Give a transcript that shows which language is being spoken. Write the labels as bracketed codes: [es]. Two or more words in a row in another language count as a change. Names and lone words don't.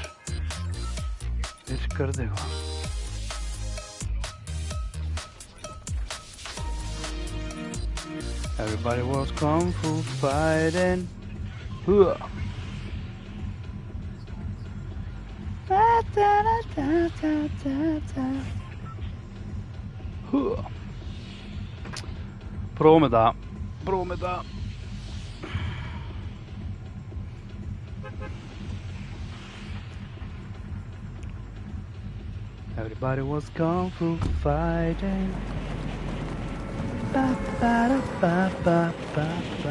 [is] Virkar þetta eitthvað? [en] Everybody was kung fu fighting. Huh. Huh. [is] Prófum þetta. Prófum þetta. [en] Everybody was kung fu fighting. Ba ba da ba ba ba ba.